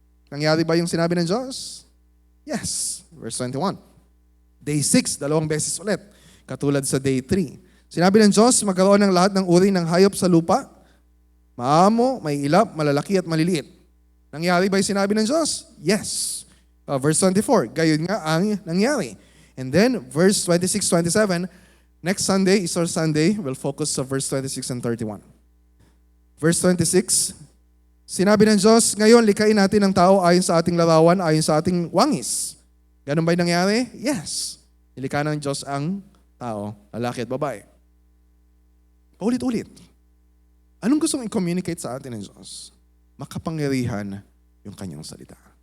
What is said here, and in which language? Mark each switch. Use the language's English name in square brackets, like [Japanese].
[Filipino] Nangyari ba yung sinabi ng Diyos? Yes. Verse 21. Day 6. 2 beses ulit. Katulad sa day 3. Sinabi ng Diyos, magkaroon ng lahat ng uri ng hayop sa lupa. Maamo, may ilap, malalaki at maliliit. Nangyari ba yung sinabi ng Diyos? Yes. Verse 24, gayon nga ang nangyari. [English] And then, verse 26, 27, next Sunday, Easter Sunday, we'll focus sa verse 26 and 31. [Filipino] Verse 26, sinabi ng Diyos, ngayon likain natin ang tao ayon sa ating larawan, ayon sa ating wangis. Ganun ba yung nangyari? Yes. Nilikha ng Diyos ang tao, lalaki at babae. Paulit-ulit. Anong gustong i-communicate sa atin ng Diyos? Makapangyarihan yung kanyang salita.